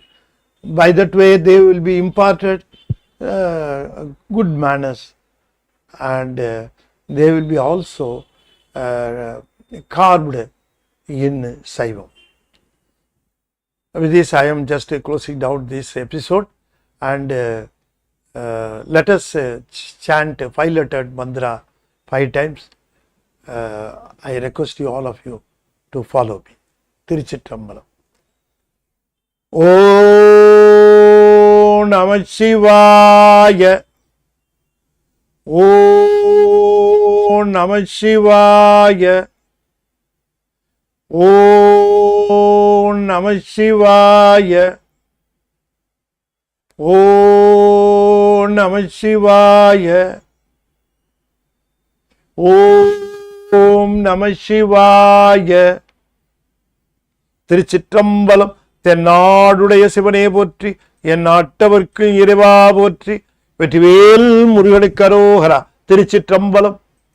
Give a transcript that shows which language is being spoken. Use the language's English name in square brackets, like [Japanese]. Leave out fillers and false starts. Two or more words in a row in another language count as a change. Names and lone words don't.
[English] By that way, they will be imparted good manners, and they will be also carved in Saivam. With this, I am just closing down this episode, and let us chant 5-lettered mantra 5 times. I request you, all of you, to follow me. [Sanskrit] Tiruchitrambalam. ॐ नमः शिवाय. ॐ नमः शिवाय. ॐ नमः शिवाय. ॐ नमः शिवाय. ॐ नमः शिवाय. [Tamil] திருச்சிற்றம்பலம். தென்னாடுடைய சிவனே போற்றி, என் நாட்டவர்க்கு இறைவா போற்றி. வெற்றிவேல் முருகனுக்கு அரோகரா. திருச்சிற்றம்பலம்.